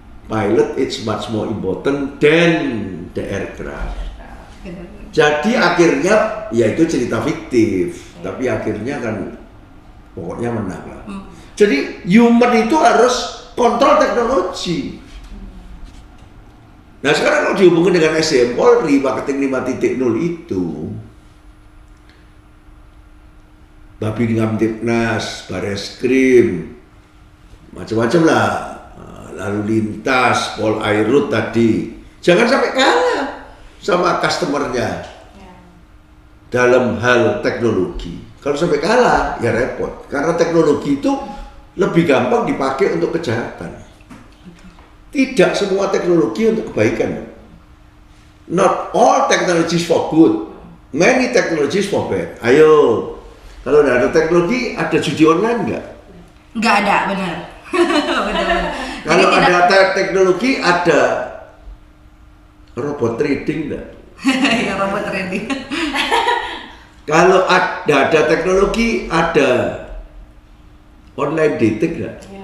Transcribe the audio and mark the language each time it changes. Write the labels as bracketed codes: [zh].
[en] Pilot it's much more important than the aircraft. [id] Jadi akhirnya ya itu cerita fiktif, tapi akhirnya kan pokoknya menang lah. Jadi human itu harus kontrol teknologi. Nah sekarang kalau dihubungkan dengan SDM Polri, marketing 5.0 itu Babinskam Tipnas, Bareskrim, macam-macam lah, lalu lintas, Pol Airut tadi, jangan sampai kalah sama customernya dalam hal teknologi. Kalau sampai kalah ya repot, karena teknologi itu lebih gampang dipakai untuk kejahatan. Tidak semua teknologi untuk kebaikan. [en] Not all technologies for good, many technologies for bad. [id] Ayo, kalau tidak ada teknologi, ada judi online nggak? Nggak ada, benar. Benar. Kalau ada teknologi, ada robot trading nggak? Ya robot trading. Kalau ada teknologi, ada online dating nggak?